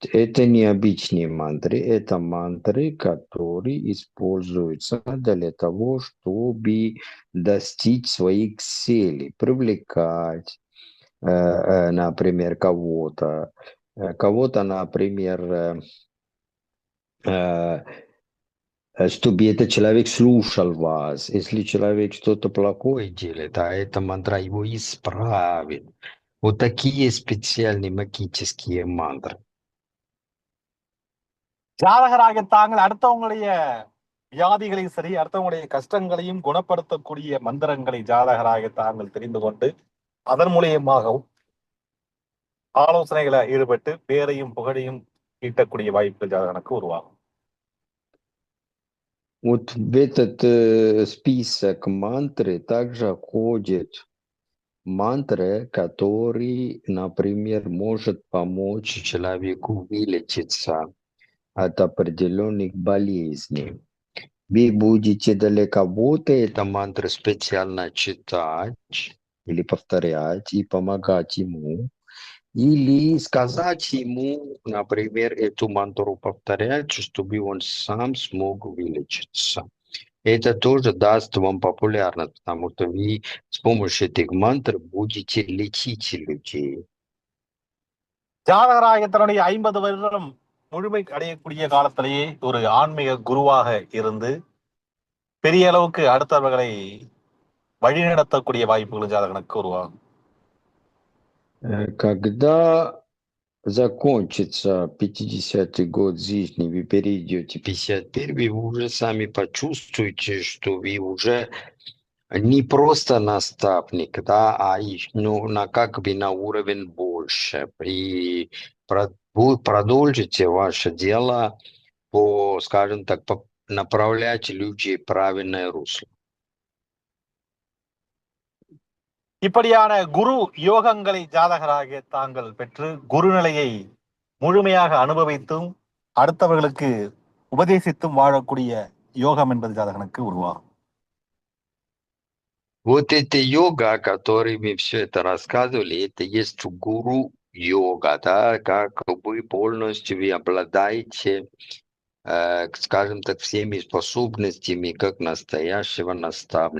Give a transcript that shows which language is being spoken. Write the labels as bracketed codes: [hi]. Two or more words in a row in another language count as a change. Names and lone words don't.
[ru] Это не обычные мантры, это мантры, которые используются для того, чтобы достичь своих целей, привлекать, например, кого-то, например, чтобы этот человек слушал вас. Если человек что-то плохое делает, а эта мантра его исправит. Вот такие специальные магические мантры. [ta] ஜாதகராக தாங்கள் அடுத்தவங்களுடைய வியாதிகளையும் சரி, அடுத்தவங்களுடைய கஷ்டங்களையும் குணப்படுத்தக்கூடிய மந்திரங்களை ஜாதகராக தாங்கள் தெரிந்து கொண்டு அதன் மூலியமாகவும் ஆலோசனைகளை ஈடுபட்டு பேரையும் புகழையும் ஈட்டக்கூடிய வாய்ப்பு ஜாதகனுக்கு உருவாகும். [ru] Вот в этот список мантры также входит мантры, который, например, может помочь человеку вылечиться от определенных болезней. Вы будете для кого-то это мантры специально читать или повторять и помогать ему, или сказать ему, например, эту мантру повторять, чтобы он сам смог вылечиться. Это тоже даст вам популярность, потому что вы с помощью этих мантр будете лечить людей. [ta] ஜாதகராக தன்னுடைய 50 வருடம் முழுமை அடையக்கூடிய காலத்திலேயே ஒரு ஆன்மீக குருவாக இருந்து பெரிய அளவுக்கு அடுத்தவர்களை வழிநடத்தக்கூடிய வாய்ப்புகள் ஜாதகனுக்கு உருவாகும். [ru] Когда закончится 50-й год жизни, вы перейдете 51-й, вы уже сами почувствуете, что вы уже не просто наставник, да, ну, как бы на уровень больше. И продолжите ваше дело скажем так, направлять людей в правильное русло. [ta] இப்படியான குரு யோகங்களை ஜாதகராக தாங்கள் பெற்று குருநிலையை முழுமையாக அனுபவித்தும் அடுத்தவர்களுக்கு உபதேசித்தும் வாழக்கூடிய யோகம் என்பது ஜாதகனுக்கு உருவாகும். [ru] Вот эта йога, о которой мы все это рассказывали, это есть гуру йога, да, как вы полностью вы обладаете, скажем так, всеми способностями как настоящего наставника.